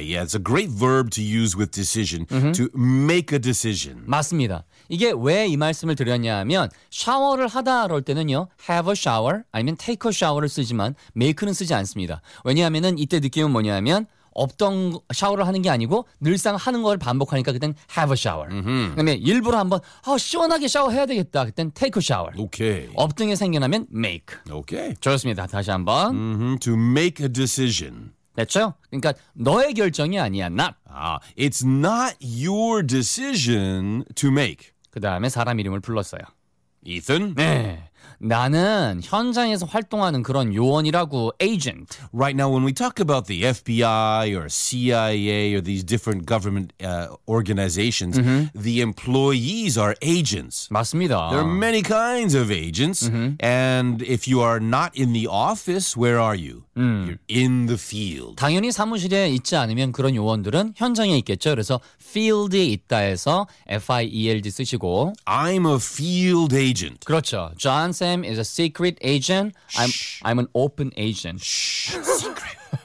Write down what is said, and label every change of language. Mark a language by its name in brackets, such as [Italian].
[English] Yeah, it's a great verb to use with decision. Mm-hmm. To make a decision. [Korean] 맞습니다. 이게 왜 이 말씀을 드렸냐 하면 샤워를 하다 그럴 때는요. [English] Have a shower [Korean] 아니면 take a shower를 쓰지만 make는 쓰지 않습니다. 왜냐하면 이때 느낌은 뭐냐 하면 없던 샤워를 하는 게 아니고 늘상 하는 걸 반복하니까 그땐 have a shower. [English] Mm-hmm. [Korean] 그다음에 일부러 한번 시원하게 샤워해야 되겠다. 그땐 [English] take a shower. Okay. [Korean] 없던 게 생겨나면 make. [English] Okay. [Korean] 좋습니다. 다시 한번. [English] Mm-hmm. To make a decision. [Korean] 됐죠? 그러니까 너의 결정이 아니야. [English] Not. It's not your decision to make. [Korean] 그다음에 사람 이름을 불렀어요. [English] Ethan? [Korean] 네. 나는 현장에서 활동하는 그런 요원이라고, agent. [English] Right now, when we talk about the FBI or CIA or these different government organizations, mm-hmm. the employees are agents. 맞습니다. There are many kinds of agents. Mm-hmm. And if you are not in the office, where are you? You're in the field. [Korean] 당연히 사무실에 있지 않으면 그런 요원들은 현장에 있겠죠. 그래서 field에 있다 해서 F-I-E-L-D 쓰시고. [English] I'm a field agent. 그렇죠. John Sam is a secret agent. I'm an open agent. Secret.